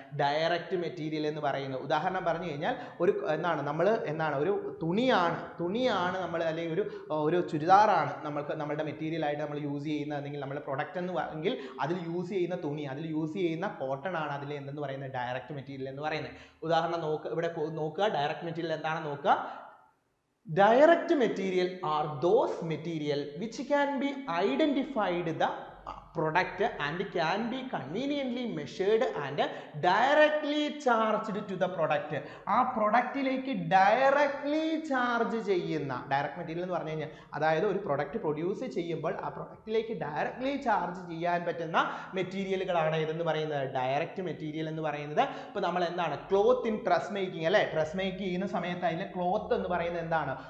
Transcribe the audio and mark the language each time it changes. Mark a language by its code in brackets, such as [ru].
[ml] Direct material എന്ന് പറയുന്നത്. ഉദാഹരണം പറഞ്ഞു കഴിഞ്ഞാൽ ഒരു ഒരു തുണിയാണ് നമ്മൾ, അല്ലെങ്കിൽ ഒരു ചുരിദാറാണ് നമ്മളുടെ മെറ്റീരിയൽ ആയിട്ട് നമ്മൾ യൂസ് ചെയ്യുന്നത്, അല്ലെങ്കിൽ നമ്മുടെ പ്രൊഡക്റ്റ് എങ്കിൽ അതിൽ യൂസ് ചെയ്യുന്ന തുണി, അതിൽ യൂസ് ചെയ്യുന്ന കോട്ടൺ ആണ് അതിൽ എന്തെന്ന് പറയുന്നത്? ഡയറക്റ്റ് മെറ്റീരിയൽ എന്ന് പറയുന്നത്. ഉദാഹരണം ഇവിടെ നോക്കുക, ഡയറക്റ്റ് മെറ്റീരിയൽ എന്താണെന്ന് നോക്കുക. [en] Direct material are those material which can be identified the product and can be conveniently measured and directly charged to the product. [ml] ആ പ്രൊഡക്റ്റിലേക്ക് ഡയറക്ട്ലി ചാർജ് ചെയ്യുന്ന ഡയറക്റ്റ് മെറ്റീരിയൽ എന്ന് പറഞ്ഞു കഴിഞ്ഞാൽ അതായത് ഒരു പ്രൊഡക്റ്റ് പ്രൊഡ്യൂസ് ചെയ്യുമ്പോൾ ആ പ്രൊഡക്റ്റിലേക്ക് ഡയറക്ട്ലി ചാർജ് ചെയ്യാൻ പറ്റുന്ന മെറ്റീരിയലുകളാണ് ഇതെന്ന് പറയുന്നത് ഡയറക്റ്റ് മെറ്റീരിയൽ എന്ന് പറയുന്നത്. ഇപ്പോൾ നമ്മൾ എന്താണ് [en] cloth in dress making [ml] അല്ലേ, ഡ്രസ് മേക്ക് ചെയ്യുന്ന സമയത്ത് അതിലെ ക്ലോത്ത് എന്ന് പറയുന്നത് എന്താണ്?